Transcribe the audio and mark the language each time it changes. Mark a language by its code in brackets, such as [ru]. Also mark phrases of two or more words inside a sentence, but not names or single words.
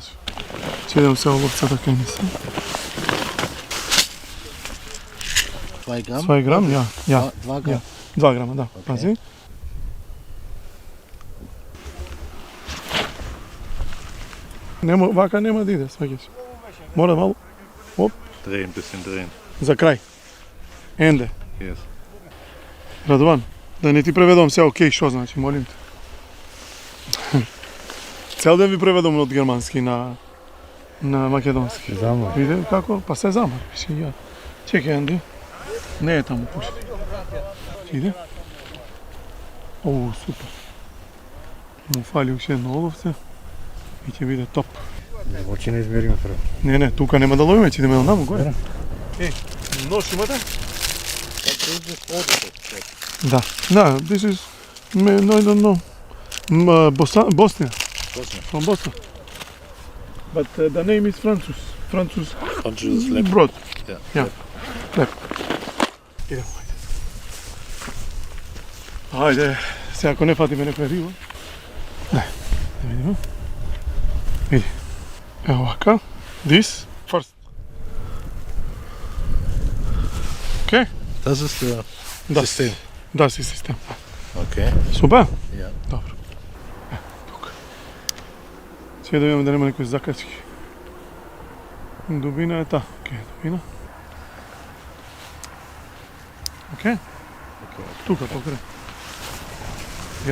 [mk] Ќе идем се ловцата кај не се. [de] 2 Gramm? [mk] 2 грам, ја. [de] 2 Gramm. [mk] 2 грама, да. Пази. Вака нема да иде, сваќаш. Мора малку. [de] Drehen, bisschen drehen. [mk] За крај. Енде. [en] Yes. [mk] Радован, да не ти преведам се окей, што значи, молим те. Цел ден ви преведам од германски на македонски. Замор. Виде како? Па се замар, пише ја. Чекај, Анди. Не е таму, пушти. Иде. Оу, супер. Му фали уште едно оловце и ќе биде топ. Очи не измериме прво. Не, тука нема да ловиме, ќе идеме онаму горе. Нож имате? Да, [en] this is, no, I don't know. Bosnia. From Bosnia. But the name is Francis. Francis [sr] Lep. Brod. [en] Yeah. [sr] Lep. Idemo, ajde. [mk] Сега ако не фатиме некоја риба. Да видиме. Види. Ево вака. [en] This first. Okay? [de] Das ist der System. Das ist System. [en] Okay. [mk] Супер? [de] Ja. [mk] Добро. Тука. Сега да видиме да нема некои закачки. Дубина е та. Океј, дубина. Океј? Тука, покрај. [de] Ja.